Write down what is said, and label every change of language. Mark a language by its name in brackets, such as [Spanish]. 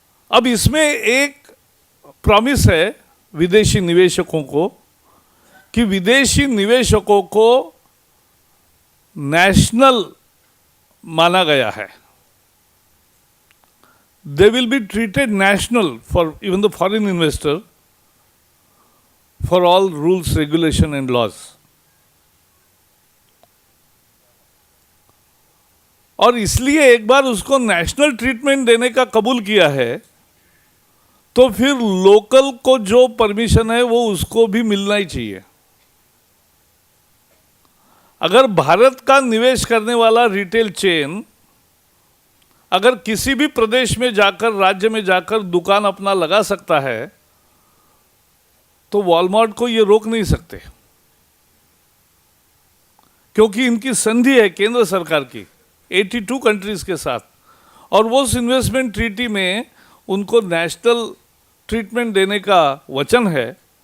[Hindi] अब इसमें एक प्रॉमिस है विदेशी निवेशकों को, कि विदेशी निवेशकों को नेशनल माना गया है। [English] They will be treated national for even the foreign investor for all rules, regulation and laws. [Hindi] और इसलिए एक बार उसको नेशनल ट्रीटमेंट देने का कबूल किया है, तो फिर लोकल को जो परमिशन है वो उसको भी मिलना ही चाहिए। अगर भारत का निवेश करने वाला रिटेल चेन अगर किसी भी प्रदेश में जाकर, राज्य में जाकर दुकान अपना लगा सकता है, तो वॉलमार्ट को ये रोक नहीं सकते, क्योंकि इनकी संधि है केंद्र सरकार की 82 कंट्रीज के साथ, और वो उस इन्वेस्टमेंट ट्रीटी में उनको नेशनल ट्रीटमेंट देने का वचन है।